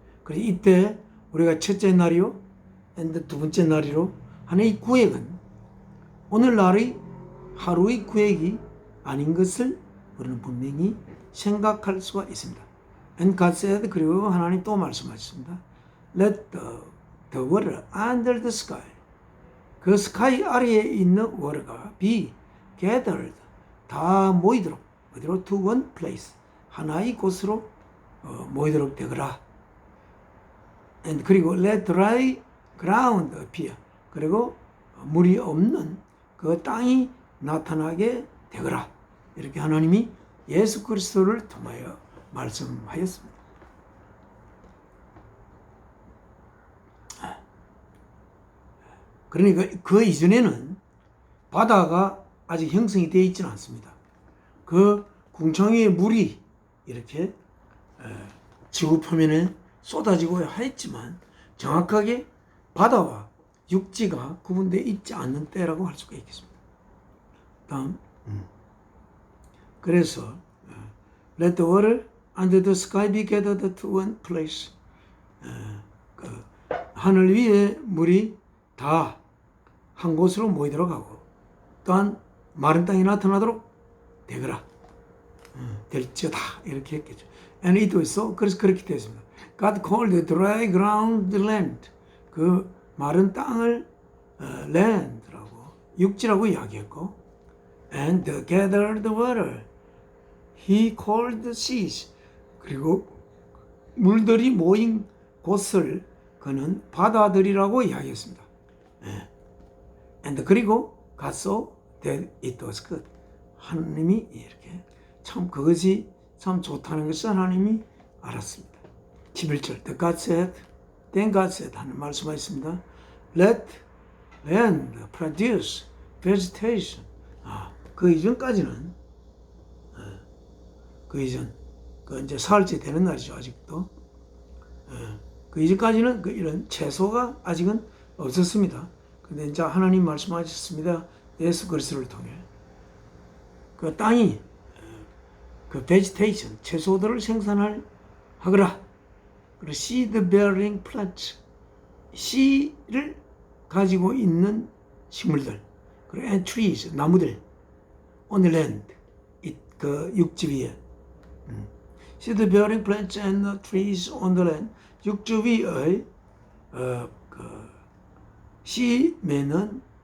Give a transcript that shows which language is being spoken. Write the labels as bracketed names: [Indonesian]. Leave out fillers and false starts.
[Korean] 그래서 이때 우리가 첫째 날이요, 두 번째 날이로 하는 이 구획은 오늘날의 하루의 구획이 아닌 것을 우리는 분명히 생각할 수가 있습니다. [English] And God said, [Korean] 그리고 하나님 또 말씀하셨습니다. [English] Let the water under the sky, [Korean] 그 스카이 아래에 있는 [English] water가 be gathered, [Korean] 다 모이도록 어디로? [English] To one place, [Korean] 하나의 곳으로 모이도록 되거라. And 그리고 [English] let dry ground appear, [Korean] 그리고 물이 없는 그 땅이 나타나게 되거라. 이렇게 하나님이 예수 그리스도를 통하여 말씀하였습니다. 그러니까 그 이전에는 바다가 아직 형성이 되어 있지는 않습니다. 그 궁창의 물이 이렇게 지구 표면에 쏟아지고 했지만 정확하게 바다와 육지가 구분되어 있지 않는 때라고 할 수가 있겠습니다. 다음, 그래서 [English] let the water under the sky be gathered to one place. [Korean] 그 하늘 위에 물이 다 한 곳으로 모이도록 하고 또한 마른 땅이 나타나도록 되거라. 될지어다 이렇게 했겠죠. [English] And it was so. [Korean] 그래서 그렇게 되었습니다. [English] God called the dry ground land. [Korean] 그 마른 땅을 land라고 육지라고 이야기했고, [English] and the gathered water He called the seas. [Korean] 그리고 물들이 모인 곳을 그는 바다들이라고 이야기했습니다. [English] And 그리고 God saw that it was good. [Korean] 하나님이 이렇게 참 그것이 참 좋다는 것을 하나님이 알았습니다. [English] 11절 The God said, then God said [Korean] 하는 말씀하셨습니다. [English] Let land produce vegetation. [Korean] 그 이전까지는 그 이전 그 이제 사흘째 되는 날이죠. 아직도 그 이전까지는 그 이런 채소가 아직은 없었습니다. 근데 이제 하나님 말씀하셨습니다. 예수 그리스도를 통해 그 땅이 그 vegetation 채소들을 생산할 하거라. [English] 그리고 seed bearing plants [Korean] 씨를 가지고 있는 식물들 그리고 [English] and trees [Korean] 나무들 [English] on the land [Korean] 그 육지 위에 [English] seed bearing plants and trees on the land [Korean] 육지 위의 그 씨 맺는